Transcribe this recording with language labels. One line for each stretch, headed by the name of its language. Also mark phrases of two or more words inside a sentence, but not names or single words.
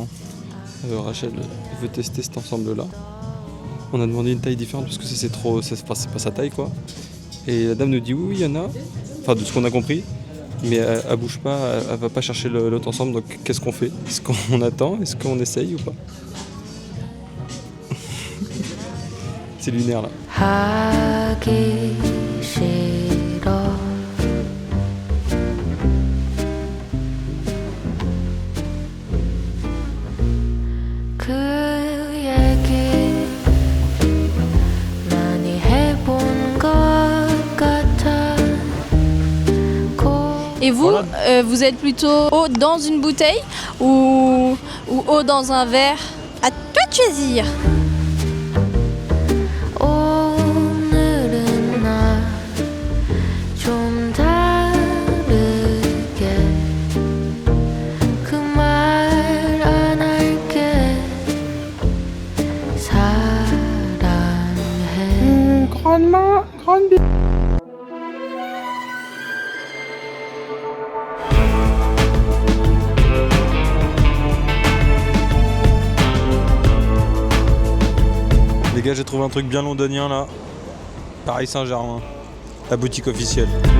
French: Rachel veut tester cet ensemble là. On a demandé une taille différente parce que c'est pas sa taille quoi. Et la dame nous dit oui il y en a. Enfin de ce qu'on a compris. Mais elle bouge pas, elle va pas chercher l'autre ensemble, donc qu'est-ce qu'on fait? Est-ce qu'on attend? Est-ce qu'on essaye ou pas? C'est lunaire là.
Korean: 하기 싫어 그 얘기 많이 해본 것 같아.
French: Et vous, vous êtes plutôt eau dans une bouteille ou eau dans un verre? À toi de choisir.
Korean: 오늘은 나 좀 다르게 그 말 안 할게 사랑해.
French: Grande Les gars, j'ai trouvé un truc bien londonien là. Paris Saint-Germain, la boutique officielle.